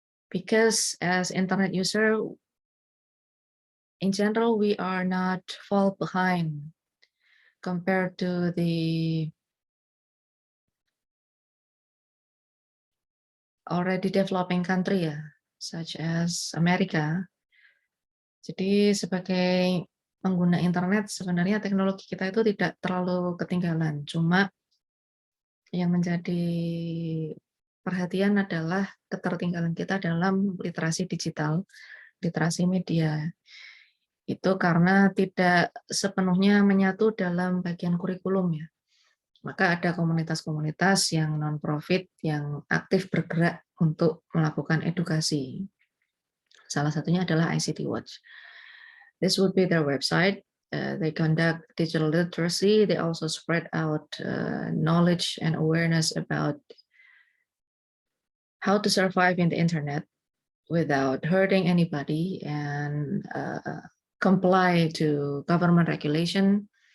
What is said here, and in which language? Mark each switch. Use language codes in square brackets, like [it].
[en] Because as internet user, in general, we are not fall behind compared to the already developing country, ya, such as America. [id] Jadi sebagai pengguna internet, sebenarnya teknologi kita itu tidak terlalu ketinggalan. Cuma yang menjadi perhatian adalah ketertinggalan kita dalam literasi digital, literasi media. Itu karena tidak sepenuhnya menyatu dalam bagian kurikulum, ya. Maka ada komunitas-komunitas yang non-profit yang aktif bergerak untuk melakukan edukasi. Salah satunya adalah ICT Watch. [en] This would be their website. They conduct digital literacy. They also spread out knowledge and awareness about how to survive in the internet without hurting anybody and comply to government regulation.